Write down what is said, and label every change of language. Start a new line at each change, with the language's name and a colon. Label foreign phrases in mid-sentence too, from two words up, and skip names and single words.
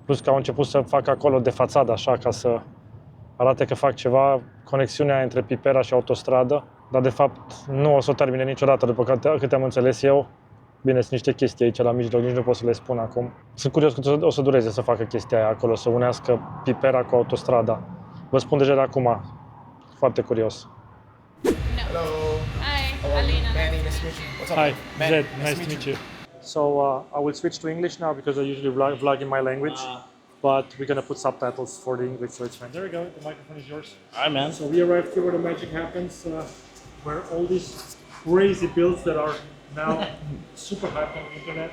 Romanian: Plus că au început să facă acolo de fațadă, așa, ca să arate că fac ceva, conexiunea între Pipera și autostradă, dar de fapt nu o să o termine niciodată, după câte am înțeles eu. Bine, sunt niște chestii aici la mijloc, nici nu pot să le spun acum. Sunt curios că o să dureze să facă chestia aia acolo, să unească Pipera cu autostrada. Vă spun deja de acum, foarte curios.
English: Hello. Hi, ALINA. Manny, nice to meet you. What's up? Hi, man? Zed, nice to meet you. So I will switch to English now because I usually vlog in my language, but we're gonna put subtitles for the English, so it's fine. There we go, the microphone is yours. All right, man. So we arrived here where the magic happens, where all these crazy builds that are now super hyped on the internet.